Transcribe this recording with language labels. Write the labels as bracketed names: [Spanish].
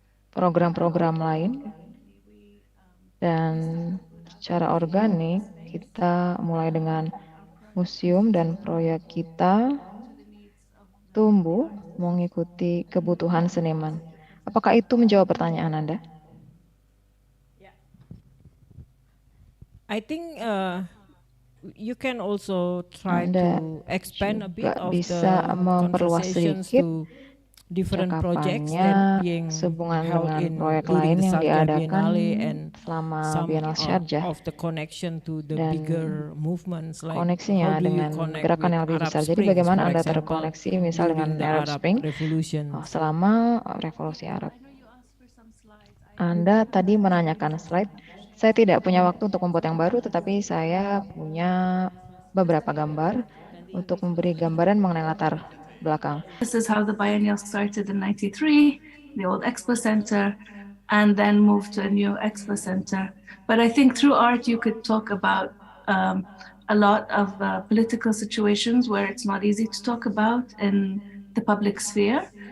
[Indonesian] program-program lain, dan secara organik kita mulai dengan museum dan proyek kita tumbuh mengikuti kebutuhan seniman. Apakah itu menjawab pertanyaan Anda? [English] I think you can also try to expand a bit of the conversations to different projects that being held in during the Sharjah Biennale and [Indonesian] selama Biennale Sharjah, [English] of the connection to the bigger movements, like [Indonesian] koneksinya dengan gerakan yang lebih besar. Jadi bagaimana Anda terkoneksi misal dengan Arab Spring selama Revolusi Arab? Anda tadi menanyakan slide. Saya tidak punya waktu untuk membuat yang baru, tetapi saya punya beberapa gambar untuk memberi gambaran mengenai latar belakang. [English] This is how the biennial started in 93, the old Expo Center, and then moved to a new Expo Center. But I think through art you could talk about a lot of political situations where it's not easy to talk about in the public sphere.